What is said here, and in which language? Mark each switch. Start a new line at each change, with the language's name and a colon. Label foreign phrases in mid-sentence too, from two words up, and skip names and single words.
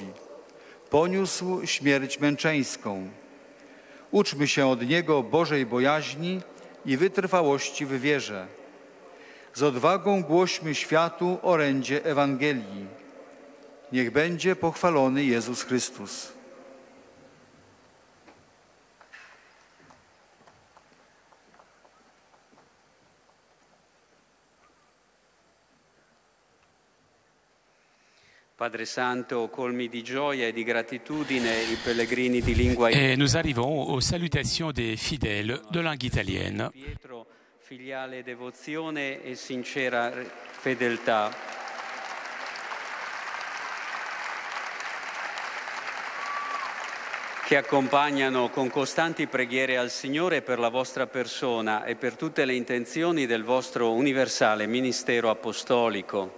Polish: Poniósł śmierć męczeńską. Uczmy się od Niego Bożej bojaźni i wytrwałości w wierze. Z odwagą głośmy światu orędzie Ewangelii. Niech będzie pochwalony Jezus Chrystus.
Italian: Padre Santo, colmi di gioia e di gratitudine i pellegrini di lingua
French: Et nous arrivons aux salutations des fidèles de langue italienne.
Italian: Pietro, filiale devozione e sincera fedeltà. Che accompagnano con costanti preghiere al Signore per la vostra persona e per tutte le intenzioni del vostro universale ministero apostolico.